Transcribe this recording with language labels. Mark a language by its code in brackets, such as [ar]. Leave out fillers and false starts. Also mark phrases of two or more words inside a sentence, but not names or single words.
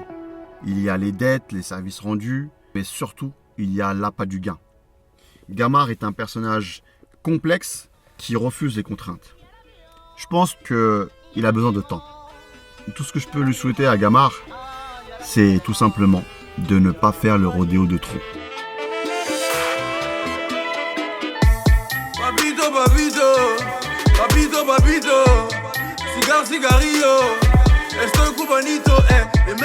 [fr] Il y a les dettes, les services rendus, mais surtout, il y a l'appât du gain. Gamar est un personnage complexe qui refuse les contraintes. Je pense qu'il a besoin de temps. Tout ce que je peux lui souhaiter à Gamar, c'est tout simplement de ne pas faire le rodéo de trop. [es] Papito, papito, papito, papito, cigar, cigarrillo, estoy cubanito,